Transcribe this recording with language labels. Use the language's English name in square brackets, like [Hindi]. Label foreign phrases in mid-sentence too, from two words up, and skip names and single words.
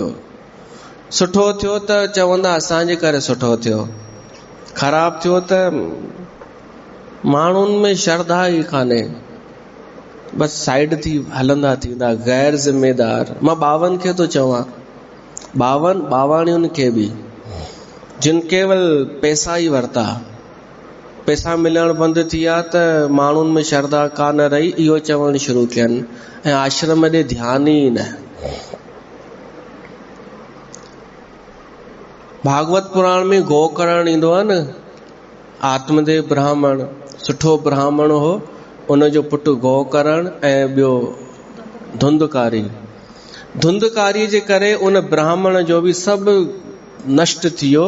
[Sindhi] सुठो थियो त चवंदा असांजे करे सुठो थियो, ख़राब थियो त माण्हुनि में श्रद्धा ई कान्हे, बसि साइड थी हलंदा थींदा, गैर ज़िम्मेदार। मां 52 खे थो चवां, 52 खे बि जिन केवल पैसा ई वरिता, पैसा मिलण बंदि थी विया त माण्हुनि में श्रद्धा कान रही, इहो चवणु शुरू कयनि ऐं आश्रम ॾे ध्यानु ई न। भागवत पुराण में गो करण ईंदो आहे न, आत्मदेव ब्राह्मण सुठो ब्राह्मण हो, उनजो पुटु गौकरण ऐं ॿियो धुंधकारी जे करे उन ब्राह्मण जो बि सभु नष्ट थी वियो।